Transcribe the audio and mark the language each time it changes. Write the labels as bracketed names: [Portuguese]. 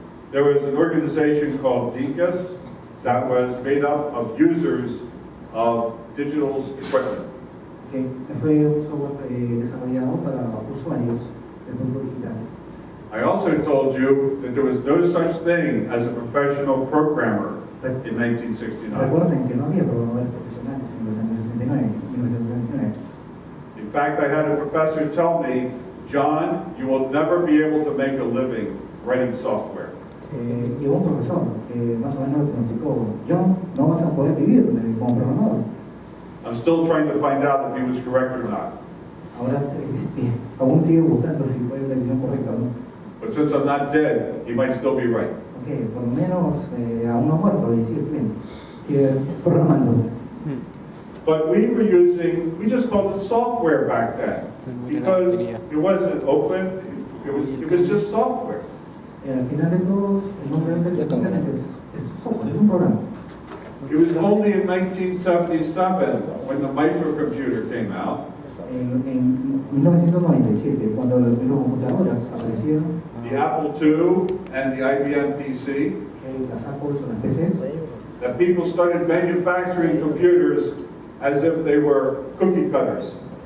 [English] There was an organization called DICAS that was made up of users of digital equipment. [Spanish] Fue un software desarrollado para usuarios de productos digitales. [English] I also told you that there was no such thing as a professional programmer in 1969. [Spanish] Recuerden que no había programadores profesionales en los años 69, 1969. [English] In fact, I had a professor tell me, John, you will never be able to make a living writing software. [Spanish] Llegó un profesor que más o menos diagnosticó, John, no vas a poder vivir como programador. [English] I'm still trying to find out if he was correct or not. [Spanish] Ahora aún sigue buscando si fue la decisión correcta o no. [English] But since I'm not dead, he might still be right. [Spanish] Okay, por lo menos aún no muerto y sigue programando. [English] But we just called it software back then because it wasn't open. It was just software. [Spanish] Al final de todos, el nombre simplemente es software, es un programa. [English] It was only in 1977 when the microcomputer came out. [Spanish] En 1997, cuando las microcomputadoras aparecieron, [English] the Apple II and the IBM PC, [Spanish] las Apple, las PCs, [English] that people started manufacturing computers as if they were cookie cutters.